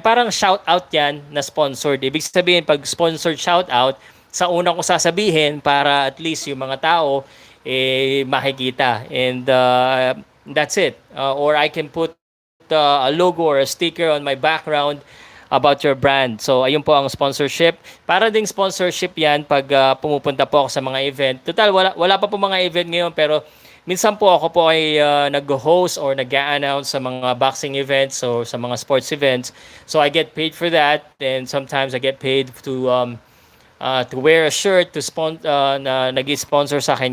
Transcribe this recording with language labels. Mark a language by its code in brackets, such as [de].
[tl] Parang shout out yan na sponsored. Ibig sabihin, pag sponsored shout out, sa una ko sasabihin para at least yung mga tao makikita. [en] And that's it. Or I can put a logo or a sticker on my background about your brand. [tl] So, ayun po ang sponsorship. Para ding sponsorship yan pag pumupunta po ako sa mga event. Total, wala pa po mga event ngayon pero minsan po ako po ay nag-host or nag-announce sa mga boxing events or sa mga sports events. [en] So, I get paid for that and sometimes I get paid to wear a shirt [tl] na nag-sponsor sa akin.